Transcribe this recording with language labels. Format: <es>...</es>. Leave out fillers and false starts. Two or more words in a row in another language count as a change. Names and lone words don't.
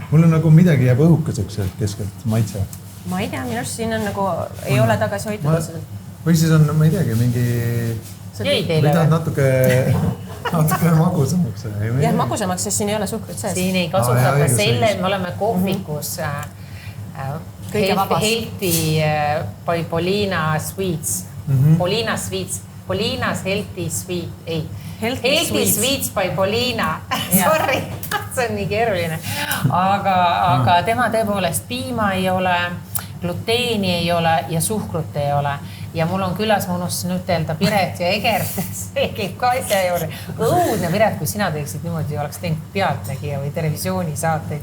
<et>Mul on nagu midagi jääb õhukeseks keskelt maitse. Ma ei tea, minu arust siin on nagu, ei ole tagasi hoitud. Või siis on, ma ei teagi, mingi... Jäi teile või? Natuke magusamaks. Jah, magusamaks, sest siin ei ole suhkrut sees. Siin ei kasutata selle, me oleme kohvikus Healthy by Polina Sweets. Polina Sweets. Polinas Healthy Sweet. Ei. Healthy Sweets by Polina. Sorry, see on nii keeruline. Aga tema tõepoolest piima ei ole, gluteeni ei ole ja suhkrut ei ole. Ja mul on külas, ma unustasin ütelda Piret ja Egert, see käib ka asja juurde. Õudne Piret, kui sina teeksid niimoodi, oleks teinud Pealtnägija või televisioonisaateid.</et>